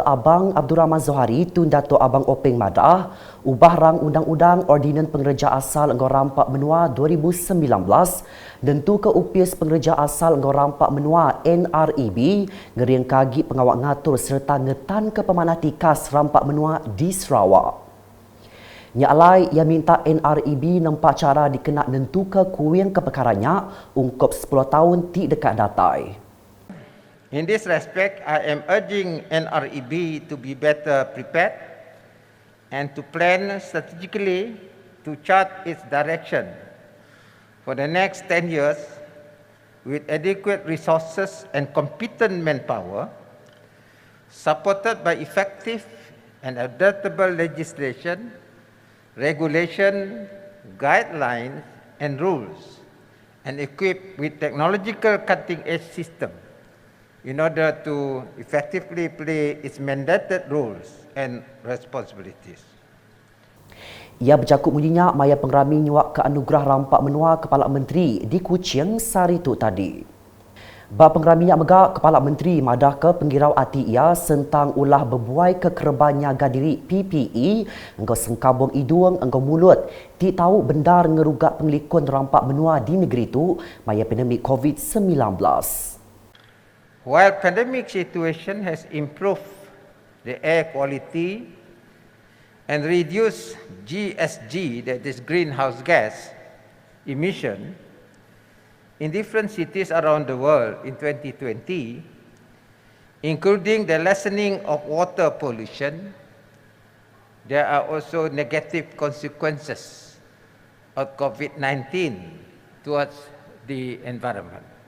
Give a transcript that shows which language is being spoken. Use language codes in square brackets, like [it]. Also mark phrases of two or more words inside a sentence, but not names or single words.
[iba] Abang Abdul Rahman Zohari tun Datuk Abang Openg Madah ubah rang undang-undang Ordinan Pengereja Asal Engkau Rampak Menua 2019 dan tu ke upis Pengereja Asal Engkau Rampak Menua NREB ngeriang kagi pengawak ngatur serta ngetan ke pemanati kas Rampak Menua di Sarawak. Nyalai ia minta NREB nampak cara dikena nentu ke kuing ke perkaranya ungkap 10 tahun ti dekat datai. [en] In this respect, I am urging NREB to be better prepared and to plan strategically to chart its direction for the next 10 years with adequate resources and competent manpower, supported by effective and adaptable legislation, regulation, guidelines and rules, and equipped with technological cutting-edge systems in order to effectively play its mandated roles and responsibilities. [iba] Ia bercakap munyinya maya pengrami nyuak ke anugerah Rampak Menua Kepala Menteri di Kuching sari itu tadi. Ba pengraminya megak Kepala Menteri madah ke penggirau hati ia sentang ulah berbuai ke kerebannya gadiri PPE engkau sengkabung hidung engkau mulut ti tahu bendar ngerugak penglikun Rampak Menua di negeri itu maya pandemik COVID-19. [en] While pandemic situation has improved the air quality and reduced GSG, that is greenhouse gas emission, in different cities around the world in 2020, including the lessening of water pollution, there are also negative consequences of COVID-19 towards the environment.